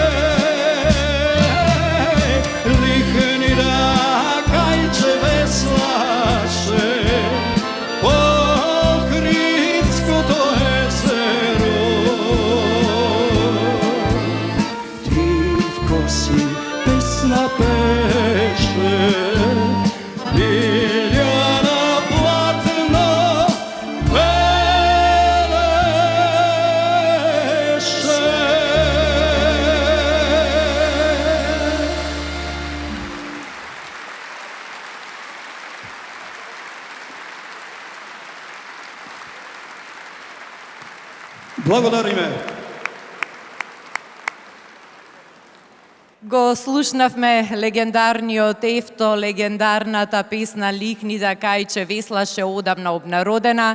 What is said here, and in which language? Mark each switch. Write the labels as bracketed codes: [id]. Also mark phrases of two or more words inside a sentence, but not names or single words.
[mk] Лихни да кајче веслаше Охридско то језеро, ти в коси песна пеше, билјана платно белеше. Благодариме. Го слушнавме легендарниот Евто, легендарната песна Лихни да кајче веслаше, одамна обнародена.